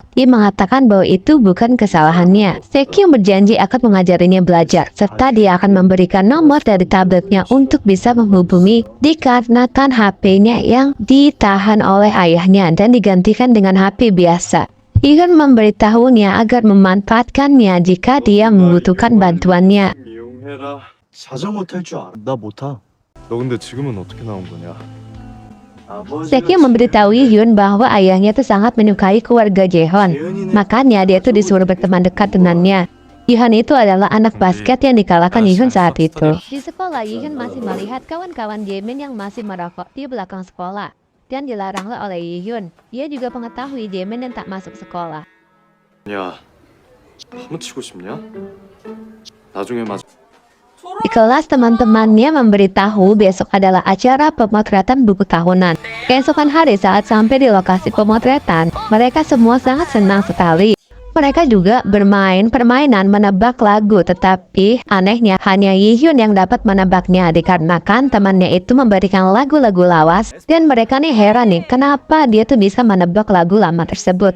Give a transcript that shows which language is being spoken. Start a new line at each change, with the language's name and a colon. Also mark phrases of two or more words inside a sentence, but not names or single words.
Indonesian: Dia mengatakan bahwa itu bukan kesalahannya. Sekyung berjanji akan mengajarinya belajar, serta dia akan memberikan nomor dari tabletnya untuk bisa menghubungi dikarenakan HP-nya yang ditahan oleh ayahnya dan digantikan dengan HP biasa. Yihyun memberitahunya agar memanfaatkannya jika dia membutuhkan bantuannya.
Korean: 자전거 탈 줄 알아? 나 못 타. 너 근데 지금은 어떻게 나온 거냐?
Indonesian: Sekyung memberitahu Yihyun bahwa ayahnya itu sangat menyukai keluarga Jaehyun. Makanya dia tuh disuruh berteman dekat dengannya. Yihyun itu adalah anak basket yang dikalahkan Yihyun saat itu. Di sekolah, Yihyun masih melihat kawan-kawan Jaemin yang masih merokok di belakang sekolah. Dan dilaranglah oleh Yihyun. Ia juga mengetahui Jaemin yang tak masuk sekolah.
Korean: 야, 한번 치고 싶냐? 나중에 맞.
Indonesian: Di kelas, teman-temannya memberitahu besok adalah acara pemotretan buku tahunan. Keesokan hari saat sampai di lokasi pemotretan, mereka semua sangat senang sekali. Mereka juga bermain permainan menebak lagu, tetapi anehnya hanya Yihyun yang dapat menebaknya dikarenakan temannya itu memberikan lagu-lagu lawas dan mereka nih heran nih kenapa dia tuh bisa menebak lagu lama tersebut.